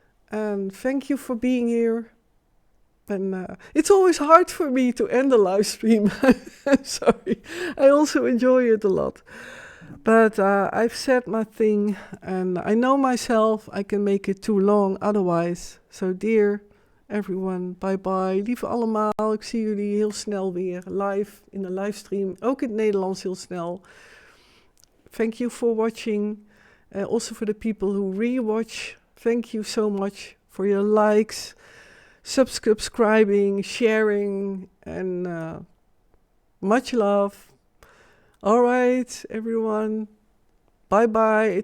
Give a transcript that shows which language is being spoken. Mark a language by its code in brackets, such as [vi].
[en] And thank you for being here. And it's always hard for me to end a live stream. I'm sorry. I also enjoy it a lot. But I've said my thing, and I know myself, I can make it too long otherwise. So dear everyone, bye bye. [nl] Lieve allemaal, ik zie jullie heel snel weer live in de livestream. Ook in het Nederlands heel snel. [en] Thank you for watching. Also for the people who rewatch. Thank you so much for your likes, subscribing, sharing, and much love. All right, everyone. Bye-bye.